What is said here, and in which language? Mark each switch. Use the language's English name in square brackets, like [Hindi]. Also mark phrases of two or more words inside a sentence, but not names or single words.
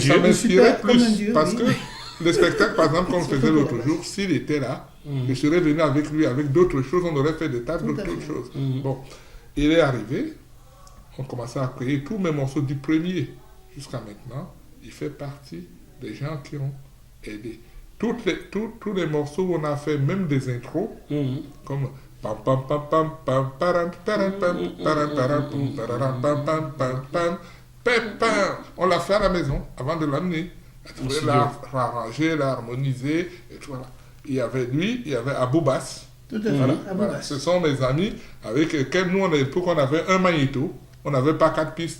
[French] ça m'inspirait plus parce que le spectacle, par exemple, qu'on faisait l'autre jour, s'il était là, je serais venu avec lui, avec d'autres choses, on aurait fait des tas d'autres choses. Bon, il est arrivé, on commençait à créer tous mes morceaux du premier jusqu'à maintenant. Il fait partie des gens qui ont aidé. Tous les morceaux où on a fait, même des intros, comme pam pam pam pam pam param param pam param param param pam pam pam pam. On l'a fait à la maison avant de l'amener. L'a arrangé, l'a harmonisé. Et tout, voilà. Il y avait lui, il y avait Aboubas. Tout à fait. Voilà. Ce sont mes amis avec lesquels nous, à l'époque, on avait un magnéto. On n'avait pas 4 pistes.